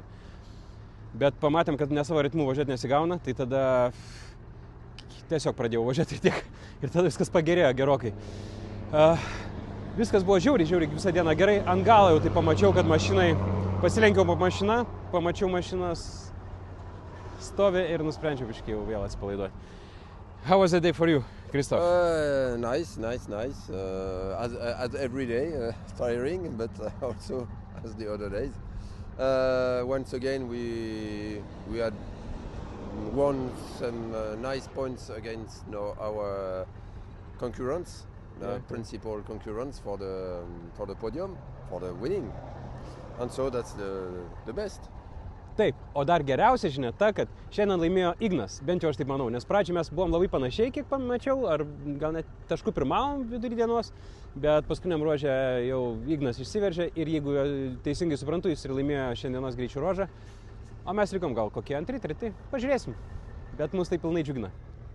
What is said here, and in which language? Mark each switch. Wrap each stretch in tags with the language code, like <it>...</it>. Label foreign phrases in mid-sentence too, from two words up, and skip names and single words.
<lt>Bet pamatėm, kad ne savo ritmu važiuoti nesigauna, tai tada tiesiog pradėjau važiuoti ir tiek. Ir tada viskas pagerėjo gerokai. Viskas buvo žiauriai visą dieną gerai. Ant galo jau tai pamačiau, kad mašinai pasilenkiau po mašiną, pamačiau mašinas stovi ir nusprendžiau biškai jau vėl atsipalaiduoti.</lt> <en>How was the day for you, Christoph? Nice. As every day, tiring, but also as the other days. Once again, we had won some nice points against our concurrents, principal concurrents for the podium, for the winning. And so that's the best.</en> <lt>Taip, o dar geriausia žinia ta, kad šiandien laimėjo Ignas, bent jau aš taip manau, nes pradžiai mes buvom labai panašiai, kiek pamačiau, ar gal net taškų pirmavom vidurį dienos, bet paskutiniam ruože jau Ignas išsiveržė ir jeigu teisingai suprantu, jis ir laimėjo šiandienos greičio ruožą, o mes likom gal kokie antri, treti, pažiūrėsim, bet mus tai pilnai džiugina.</lt>